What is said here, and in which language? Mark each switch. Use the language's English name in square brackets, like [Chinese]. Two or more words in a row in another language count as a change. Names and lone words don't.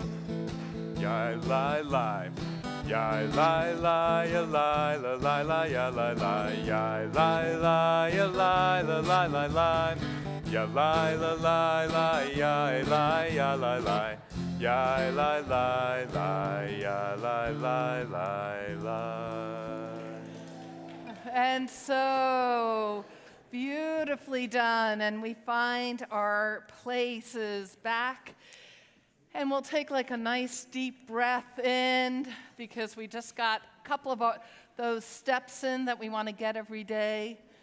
[English] Yai lai lai, yai lai lai, ya lai la lai la, ya lai lai, yai lai lai, ya lai la lai lai lai, ya lai la lai lai, yai lai, ya lai lai. Yai lai lai lai, ya lai lai lai lai. And so beautifully done. And we find our places back. And we'll take like a nice deep breath in because we just got a couple of those steps in that we want to get every day.